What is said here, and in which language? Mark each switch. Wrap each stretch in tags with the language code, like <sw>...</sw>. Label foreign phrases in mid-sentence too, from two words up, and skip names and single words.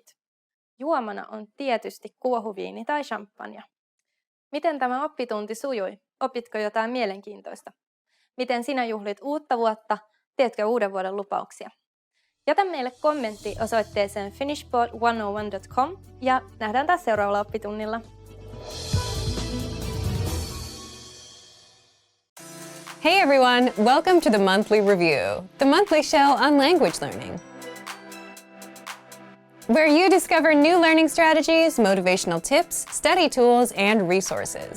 <fi>Juomana on tietysti kuohuviini tai champagne. Miten tämä oppitunti sujui? Opitko jotain mielenkiintoista? Miten sinä juhlit uutta vuotta? Teetkö uuden vuoden lupauksia? Jätä meille kommentti osoitteeseen finishpod101.com ja nähdään taas seuraavalla oppitunnilla.</fi> <en>Hey everyone, welcome to the Monthly Review, the monthly show on language learning, where you discover new learning strategies, motivational tips, study tools, and resources.</en>